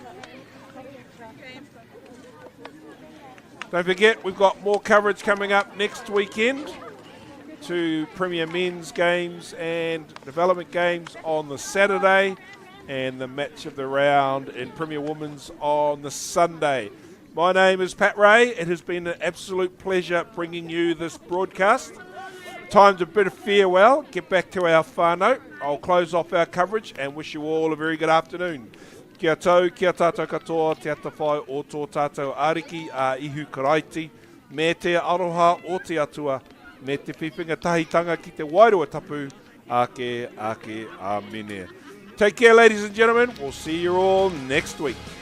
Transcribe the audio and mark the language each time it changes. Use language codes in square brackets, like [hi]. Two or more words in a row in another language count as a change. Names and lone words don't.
[en] Don't forget, we've got more coverage coming up next weekend to Premier Men's games and development games on the Saturday and the match of the round in Premier Women's on the Sunday. My name is Pat Ray. It has been an absolute pleasure bringing you this broadcast. Time to bid a farewell, get back to our whānau. I'll close off our coverage and wish you all a very good afternoon. [mi] Kia tau, kia tātou katoa, te atawhai o tō tātou ariki a ihu karaiti, me te aroha o te atua, me te whiwhinga tahitanga ki te wairua tapu, ake, amene. [en] Take care, ladies and gentlemen. We'll see you all next week.